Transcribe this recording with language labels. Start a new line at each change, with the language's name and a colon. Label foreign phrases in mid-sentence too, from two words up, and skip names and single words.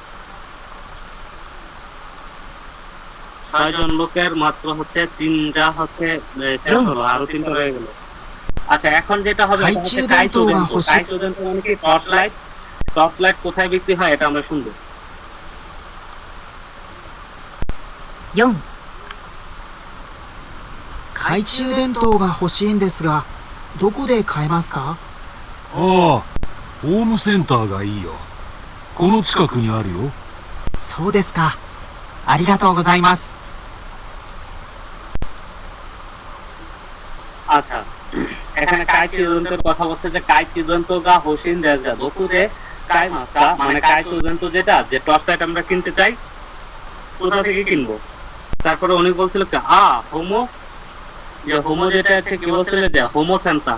Bangla: 6 জন লোকের মাত্র হচ্ছে 3টা হচ্ছে শেষ হলো, আরো 3টা রয়ে গেল। আচ্ছা এখন যেটা হবে কাইচুদেন্ত মানে কি
English: torch light. torch light
Bangla: কোথায় বিক্রি হয় এটা আমরা শুনবো।
Japanese: 4、懐中電灯が欲しいんですが、どこで買えますか？ああ、ホームセンターがいいよ。この近くにあるよ。そうですか。ありがとうございます。
Bangla: আচ্ছা এখানে কাইচুদেন্তের কথা বলছে যে
Japanese: 懐中電灯が欲しいんですがどこで買えますか,
Bangla: মানে কাইচুদেন্ত যেটা যে
English: torch light
Bangla: আমরা কিনতে চাই কোথা থেকে কিনবো। তারপরে উনি বলছিল কি হোমো, যে হোমো যেটা আছে কি বলছিল যে
Japanese: ホームセンター.